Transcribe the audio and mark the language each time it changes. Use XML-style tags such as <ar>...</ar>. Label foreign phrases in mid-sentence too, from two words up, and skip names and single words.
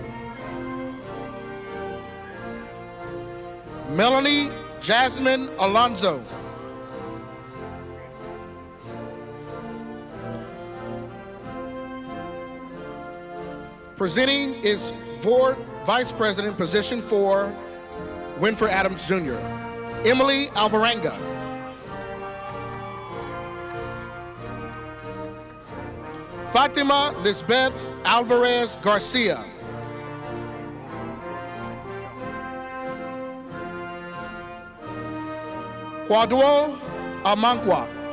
<en>Melanie Jasmine Alonzo. Presenting is Board Vice President, position for Winfred Adams Jr. Emily Alvarenga. Fatima Lisbeth Alvarez Garcia. Kwadwo Amankwa.</en>